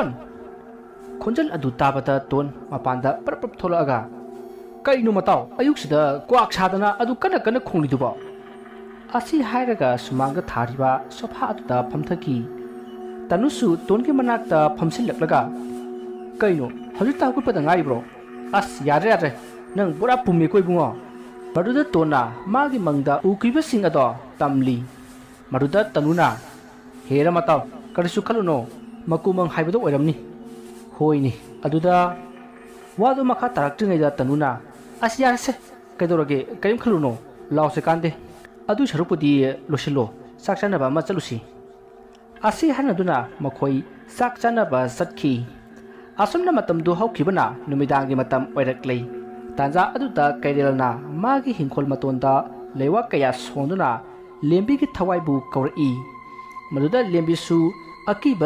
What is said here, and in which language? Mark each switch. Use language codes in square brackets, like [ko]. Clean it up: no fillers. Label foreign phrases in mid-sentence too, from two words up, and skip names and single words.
[mni] ꯈꯣꯟꯖꯦꯜ ꯑꯗꯨ ꯇꯥꯕꯗ ꯇꯣꯟ ꯃꯄꯥꯟꯗ ꯄ꯭ꯔꯞ ꯄ꯭ꯔꯞ ꯊꯣꯛꯂꯛꯑꯒ, ꯀꯩꯅꯣ ꯃꯇꯥꯎ, ꯑꯌꯨꯛꯁꯤꯗ ꯀ꯭ꯋꯥꯛ ꯁꯥꯗꯅ ꯑꯗꯨ ꯀꯟꯅ ꯀꯟꯅ ꯈꯣꯡꯂꯤꯗꯨꯕꯣ? ꯑꯁꯤ ꯍꯥꯏꯔꯒ ꯁꯨꯃꯥꯡꯗ ꯊꯥꯔꯤꯕ ꯁꯣꯐꯥ ꯑꯗꯨꯗ ꯐꯝꯊꯈꯤ꯫ ꯇꯅꯨꯁꯨ ꯇꯣꯟꯒꯤ ꯃꯅꯥꯛꯇ ꯐꯝꯁꯤꯜꯂꯛꯂꯒ, ꯀꯩꯅꯣ, ꯍꯧꯖꯤꯛꯇ ꯍꯧꯒꯠꯄꯗ ꯉꯥꯏꯔꯤꯕ꯭ꯔꯣ? ꯑꯁ, ꯌꯥꯗ꯭ꯔꯦ ꯌꯥꯗ꯭ꯔꯦ, nang pura pumi koi bungo maduda tona magi mangda ukriba sing ado tamli maduda tanuna hera mataw karisu khaluno makumang haibado oiramni hoini aduda wadu makha taraktingai da tanuna asyar se kaidorage kayim khaluno lawse kande adu sharupudi losilo sakchana ba ma chalusi asi hanaduna makhoi sakchana ba satki asumna matam du hawkhibana numidangi matam oiraklei tanja aduda kairelna magi hingkhol matonda lewa kaya sonduna lembi ki thawai bu kawri maduda lembi su akiba